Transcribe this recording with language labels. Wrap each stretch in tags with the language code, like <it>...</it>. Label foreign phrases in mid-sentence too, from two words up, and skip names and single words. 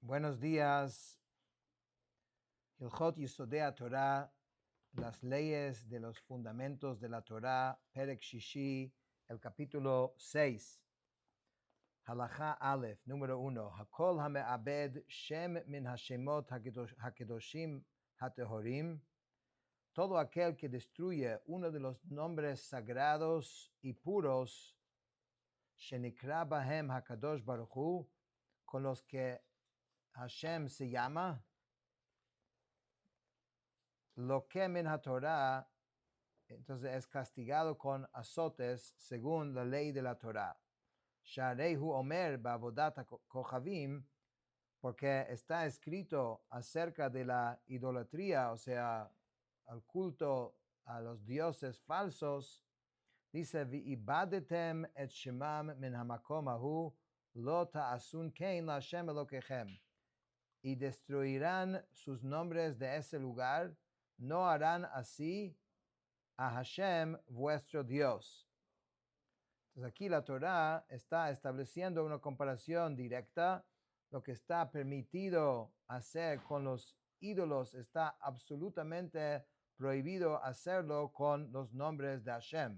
<es>Buenos días.</es> <he>הלכות יסודי תורה,</he> <es>las leyes de los fundamentos de la Torah,</es> <he>פרק שישי,</he> <es>el capítulo 6.</es> <he>הלכה אלף,</he> <es>número 1.</es> <he>הכל המאבד שם מן השמות הקדושים הטהורים.</he> <es>Todo aquel que destruye uno de los nombres sagrados y puros,</es> <he>שנקרא בהם הקדוש ברוך הוא,</he> <es>con los que Hashem se llama, lo que</es> <he>מן תורה,</he> <es>entonces es castigado con azotes según la ley de la Torah.</es> <he>שהרי הוא אומר בעבודת כוכבים,</he> <es>porque está escrito acerca de la idolatría, o sea, al culto a los dioses falsos. Dice,</es> <he>ואבדתם את שמם מן המקום ההוא, לא תעשון כן לה' אלוקיכם.</he> <es>Y destruirán sus nombres de ese lugar, no harán así a Hashem vuestro Dios. Entonces aquí la Torah está estableciendo una comparación directa. Lo que está permitido hacer con los ídolos está absolutamente prohibido hacerlo con los nombres de Hashem.</es>